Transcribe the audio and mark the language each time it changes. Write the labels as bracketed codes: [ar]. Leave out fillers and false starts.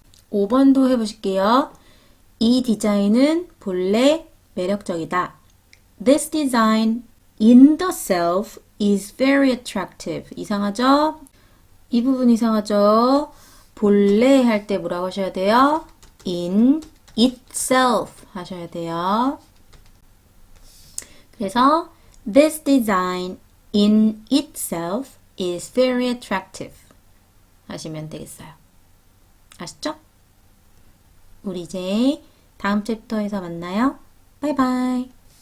[ko] 5번도 해보실게요. 이 디자인은 본래 매력적이다. [en] This design in the self is very attractive. [ko] 이상하죠? 이 부분 이상하죠? 본래 할 때 뭐라고 하셔야 돼요? [en] in itself [ko] 하셔야 돼요. 그래서 [en] this design in itself is very attractive [ko] 하시면 되겠어요. 아시죠? 우리 이제 다음 챕터에서 만나요. 바이바이.